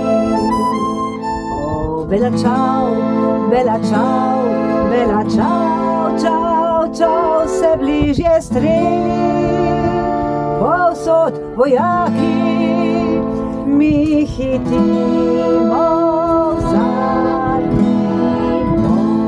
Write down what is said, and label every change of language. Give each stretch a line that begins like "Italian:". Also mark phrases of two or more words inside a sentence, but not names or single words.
Italian: O, bella ciao, bella ciao, bella ciao, ciao, ciao,
Slovenian: se bližje streli, povsod vojaki, mi hitimo za njim.